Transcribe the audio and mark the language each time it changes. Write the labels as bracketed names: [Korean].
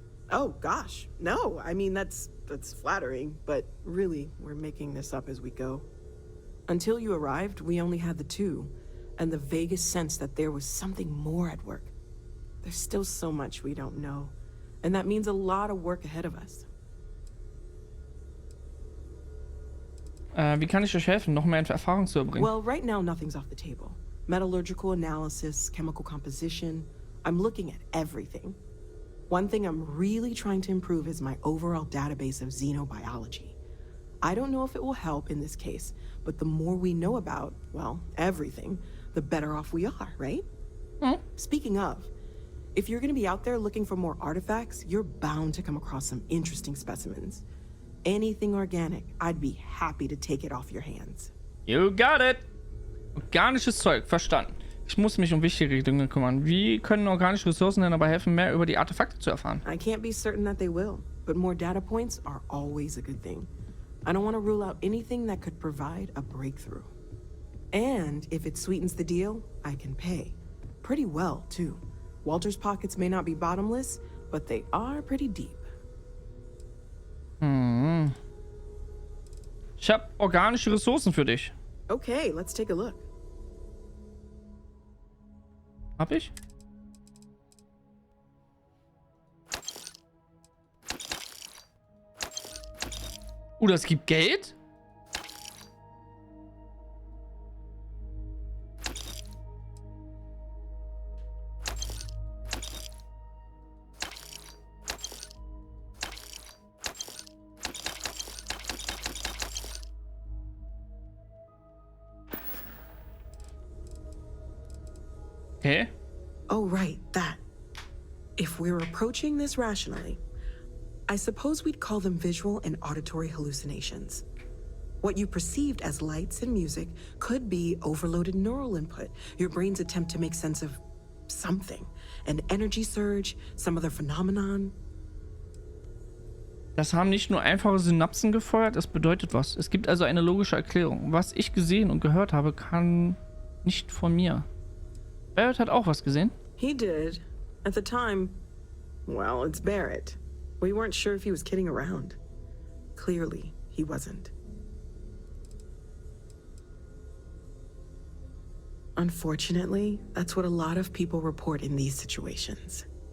[English] Oh gosh, no. I mean, that's flattering, but really, we're making this up as we go. Until you arrived, we only had the two, and the vaguest sense that there was something more at work. There's still so much we don't know, and that means a lot of work ahead of us. [German] Wie kann ich euch helfen, noch mehr Erfahrung zu erbringen? [English] Well, right now, nothing's off the table. Metallurgical analysis, chemical composition. I'm looking at everything. One thing I'm really trying to improve is my overall database of xenobiology. I don't know if it will help in this case, but the more we know about, well, everything, the better off we are, right? Speaking of, if you're gonna be out there looking for more artifacts, you're bound to come across some interesting specimens. Anything organic, I'd be happy to take it off your hands. You got it! [German] Organisches Zeug, verstanden. Ich muss mich um wichtige Dinge kümmern. Wie können organische Ressourcen denn dabei helfen, mehr über die Artefakte zu erfahren? [English] I can't be certain that they will, but more data points are always a good thing. I don't want to rule out anything that could provide a breakthrough. And if it sweetens the deal, I can pay. Pretty well, too. Walter's pockets may not be bottomless, but they are pretty deep. [German] Ich habe organische Ressourcen für dich. [English] Okay, let's take a look. [German] Hab ich? Das gibt Geld? Okay. [English] Oh, right, that. If we're approaching this rationally, I suppose we'd call them visual and auditory hallucinations. What you perceived as lights and music could be overloaded neural input, your brain's attempt to make sense of something, an energy surge, some other phenomenon. [German] Das haben nicht nur einfache Synapsen gefeuert, es bedeutet was. Es gibt also eine logische Erklärung. Was ich gesehen und gehört habe, kann nicht von mir. Barrett hat auch was gesehen. [English] He did. At the time, well, it's Barrett. We weren't sure if he was kidding around. Clearly, he wasn't. Unfortunately, that's what a lot of people report in these situations.